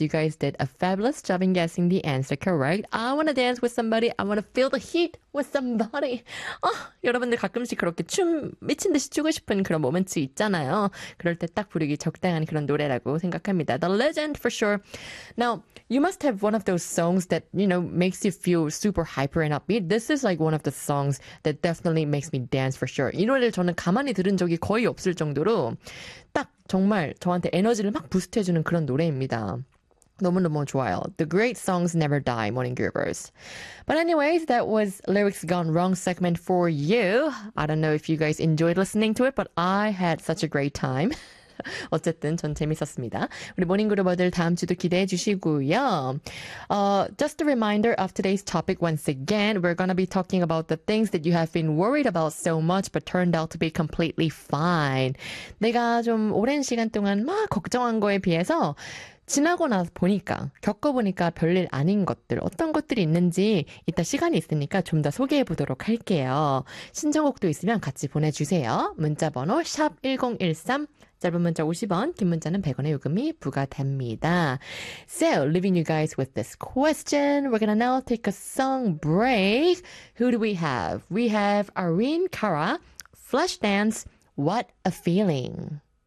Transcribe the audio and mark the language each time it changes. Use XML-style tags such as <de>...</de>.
<en>You guys did a fabulous job in guessing the answer correct. I wanna dance with somebody. I wanna feel the heat with somebody.</en> <ko>여러분들 가끔씩 그렇게 춤 미친 듯이 추고 싶은 그런 모멘트 있잖아요. 그럴 때딱 부르기 적당한 그런 노래라고 생각합니다.</ko> <en>The Legend for sure. Now, you must have one of those songs that, you know, makes you feel super hyper and upbeat. This is like one of the songs that definitely makes me dance for sure.</en> <ko>이 노래를 저는 가만히 들은 적이 거의 없을 정도로 딱 정말 저한테 에너지를 막 부스트해주는 그런 노래입니다. 너무너무 좋아요.</ko> <en>The Great Songs Never Die, Morning Groovers. But anyways, that was Lyrics Gone Wrong segment for you. I don't know if you guys enjoyed listening to it, but I had such a great time.</en> <ko>어쨌든 전 재밌었습니다. 우리 모닝그룹어들 다음 주도 기대해 주시고요.</ko> <en>Just a reminder of today's topic once again. We're gonna be talking about the things that you have been worried about so much but turned out to be completely fine.</en> <ko>내가 좀 오랜 시간 동안 막 걱정한 거에 비해서 지나고 나서 보니까, 겪어보니까 별일 아닌 것들, 어떤 것들이 있는지 이따 시간이 있으니까 좀더 소개해 보도록 할게요. 신청곡도 있으면 같이 보내주세요. 문자번호 샵1013. 짧은 문자 50원, 긴 문자는 100원의 요금이 부과됩니다.</ko> <en>So, leaving you guys with this question, we're gonna now take a song break. Who do we have? We have Irene Cara, Flashdance, What a Feeling.</en>